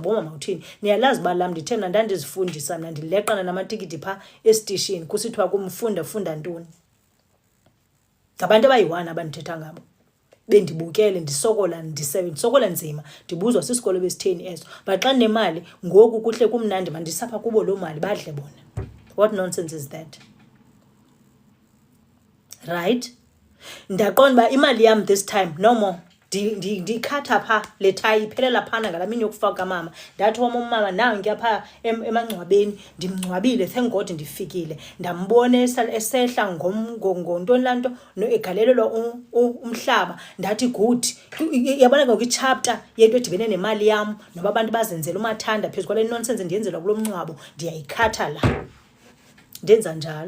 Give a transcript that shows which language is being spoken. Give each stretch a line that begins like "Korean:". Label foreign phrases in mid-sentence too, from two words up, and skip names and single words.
Xhosa: Zaboma mawuthini niyalazi uba lam ndithe mna ndandizifundisa mna ndileqana namatikiti phaa esitishini kusithiwa kumfunda ntoni. ngabantu abayi-1 abandithetha ngabo bendibukele ndisokola nzima ndibuzwa sisikolo besitheni eso but xa nemali ngoku kuhle kumnandi mandisapha kubo loo mali badle bona.
English: What nonsense is that? Right?
Xhosa: Ndaqonda uba imali yam
English: this time no more
Xhosa: ndikhatha pha le thayi iphelela phana ngala mini yokufaka mama ndathi umama nawe ngiyapha emangcwabeni ndimngcwabile
English: thank God
Xhosa: ndifikile ndambona esehla ngontoni lanto egalelelwa umhlaba ndathi good yabona ngoku ichapter yento edibene nemali yam noba abantu bazenzela umathanda phezu kwale nonsense ndiyenzelwa kulo mncwabo ndiyayikhatha la ndenza njalo.